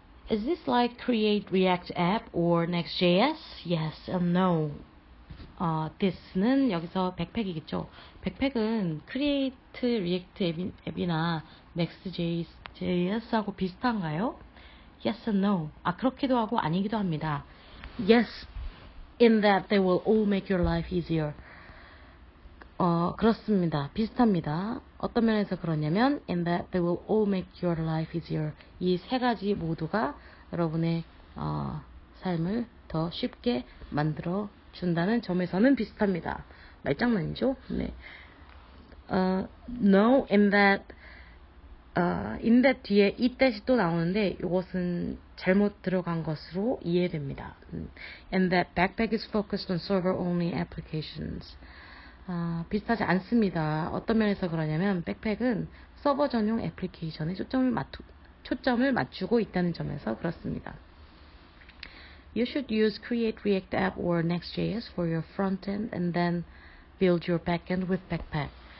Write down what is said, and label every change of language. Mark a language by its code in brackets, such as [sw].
[en] Is this like Create React App or Next.js? Yes and no. [ko] this는 여기서 백팩이겠죠. 백팩은 Create React 앱이나 Next.js하고 비슷한가요? [en] Yes and no. [ko] 그렇기도 하고 아니기도 합니다. [en] Yes, in that they will all make your life easier. [ko] 그렇습니다. 비슷합니다. 어떤 면에서 그러냐면 [en] in that they will all make your life easier. [ko] 이 세 가지 모두가 여러분의 삶을 더 쉽게 만들어 준다는 점에서는 비슷합니다. 말장난이죠? 네. No, in that 뒤에 이 that이 또 나오는데 이것은 잘못 들어간 것으로 이해됩니다. [en] And that backpack is focused on server-only applications. [ko] 비슷하지 않습니다. 어떤 면에서 그러냐면 백팩은 서버 전용 애플리케이션에 초점을 맞추고 있다는 점에서 그렇습니다. [en] You should use Create React App or Next.js for your front-end and then build your back-end with Backpack.